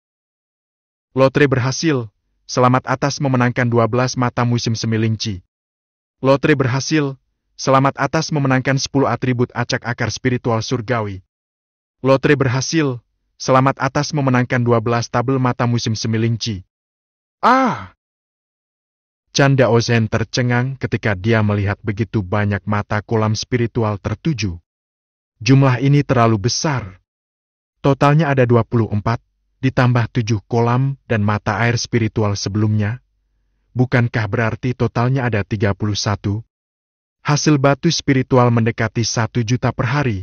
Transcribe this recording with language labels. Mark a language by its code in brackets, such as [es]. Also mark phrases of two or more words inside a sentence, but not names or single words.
[id] Lotre berhasil. Selamat atas memenangkan 12 mata musim semilingci. Lotre berhasil. Selamat atas memenangkan 10 atribut acak akar spiritual surgawi. Lotre berhasil. Selamat atas memenangkan 12 tabel mata musim semilingci. Ah! Chan Daoshen tercengang ketika dia melihat begitu banyak mata kolam spiritual tertuju. Jumlah ini terlalu besar. Totalnya ada 24, ditambah 7 kolam dan mata air spiritual sebelumnya. Bukankah berarti totalnya ada 31? Hasil batu spiritual mendekati 1 juta per hari.